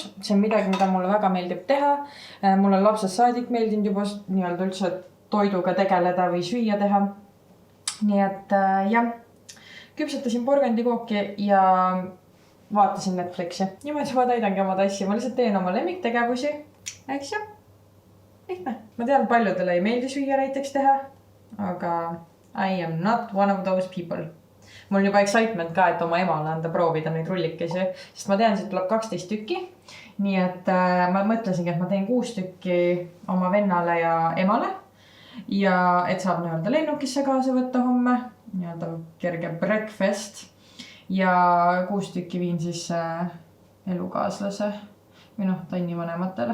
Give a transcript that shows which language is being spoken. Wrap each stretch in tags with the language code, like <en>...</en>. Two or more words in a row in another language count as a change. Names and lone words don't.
<et>See on midagi, mida mulle väga meeldib teha. Mul on lapsest saadik meeldinud juba nii-öelda üldse toiduga tegeleda või süüa teha. Nii et jah, küpsetasin porgandikooki ja vaatasin Netflixi. Niimoodi ma täidangi oma tassi. Ma lihtsalt teen oma lemmiktegevusi. Eks jah? Lihtne. Ma tean, paljudele ei meeldi süüa näiteks teha, aga</et> <en>I am not one of those people.</en> <et>Mul on juba excitement ka, et oma emale anda proovida neid rullikesi, sest ma tean, et tuleb 12 tükki. Nii et ma mõtlesingi, et ma teen 6 tükki oma vennale ja emale. Ja et saab nii-öelda lennukisse kaasa võtta homme. Nii-öelda kerge breakfast. Ja 6 tükki viin siis elukaaslase või Tanni vanematele.</et>